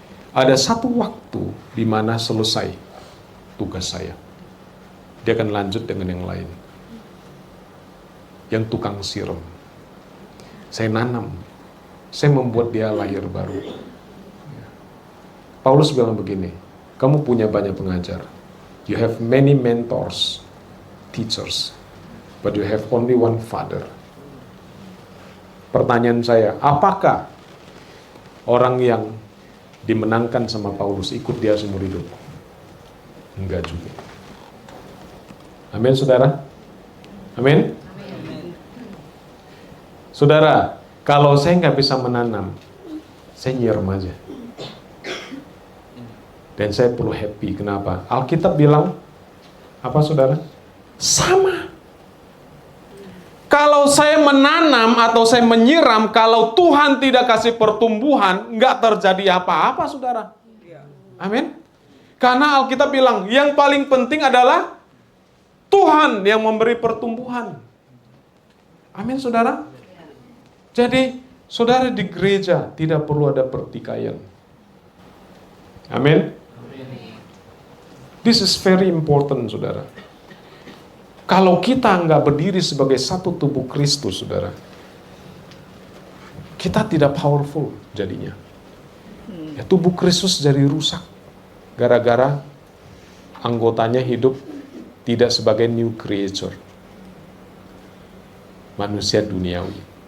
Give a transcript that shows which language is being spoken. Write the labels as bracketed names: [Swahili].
[Indonesian] Ada satu waktu di mana selesai tugas saya. Dia akan lanjut dengan yang lain. Yang tukang siram. Saya nanam. Saya membuat dia lahir baru. Paulus bilang begini, kamu punya banyak pengajar. [English] You have many mentors, teachers, but you have only one father. [Indonesian] Pertanyaan saya, apakah orang yang dimenangkan sama Paulus ikut dia seumur hidup? Enggak juga. Amin, saudara? Amin? Saudara, kalau saya nggak bisa menanam, saya nyiram aja. Dan saya perlu happy. Kenapa? Alkitab bilang, apa saudara? Sama. Kalau saya menanam atau saya menyiram, kalau Tuhan tidak kasih pertumbuhan, nggak terjadi apa-apa, saudara. Amin. Karena Alkitab bilang, yang paling penting adalah Tuhan yang memberi pertumbuhan. Amin, saudara. Jadi, saudara di gereja tidak perlu ada pertikaian. Amin. [English] This is very important, saudara. [Indonesian] Kalau kita nggak berdiri sebagai satu tubuh Kristus, saudara, kita tidak powerful jadinya. Ya, tubuh Kristus jadi rusak gara-gara anggotanya hidup tidak sebagai [English] new creature, [Indonesian] manusia duniawi.